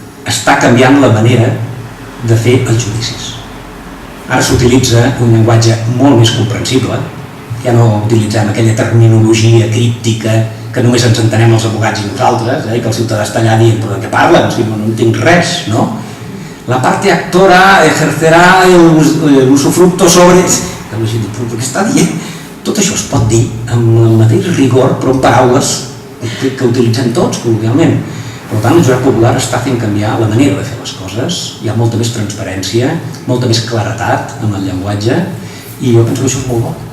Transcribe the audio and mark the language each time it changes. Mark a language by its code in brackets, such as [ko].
[ca] Està canviant la manera de fer els judicis. Ara s'utilitza un llenguatge molt més comprensible, ja no utilitzem aquella terminologia críptica que només ens entenem els advocats i nosaltres, que el ciutadà està allà dient, però de què parla? No entenc res, no? [es] La parte actora ejercerá el usufructo sobre... [ca] Què està dient? Tot això es pot dir amb el mateix rigor, però amb paraules que utilitzem tots, col·loquialment. Per tant, el jurat popular està fent canviar la manera de fer les coses, hi ha molta més transparència, molta més claretat en el llenguatge, i jo penso que això és molt bo.